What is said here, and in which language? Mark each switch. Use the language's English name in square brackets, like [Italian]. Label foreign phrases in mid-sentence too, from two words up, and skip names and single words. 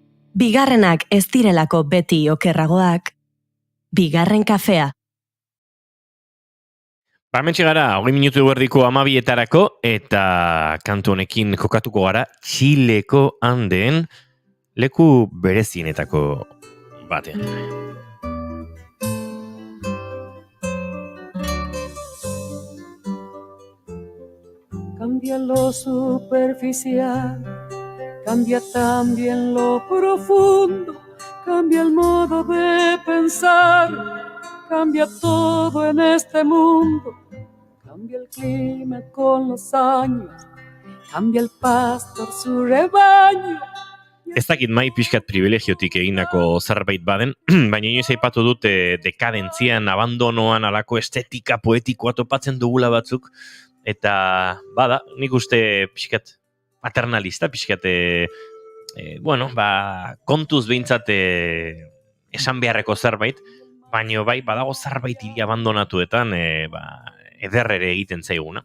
[Basque] Bigarrenak ez direlako beti okerragoak. Bigarren kafea. Hementxe gara, 20 minutu erdiko 12etarako, eta kantu honekin kokatuko gara Txileko Andeen leku berezienetako batean. [Spanish] Cambia lo superficial, cambia también lo profundo, cambia el modo de pensar, cambia todo en este mundo, cambia el clima con los años, cambia el pastor su rebaño. [Basque] Ez dakit mai pixkat privilegiotik egindako zerbait baden, baina inoiz aipatu dut dekadentzian, abandonoan, alako estetika poetikoa topatzen dugula batzuk, eta bada, nik uste pixkat paternalista, pixkat, kontuz behintzat esan beharreko zerbait, baina bai, badago zerbait hiri abandonatuetan, ederrere egiten zaiguna.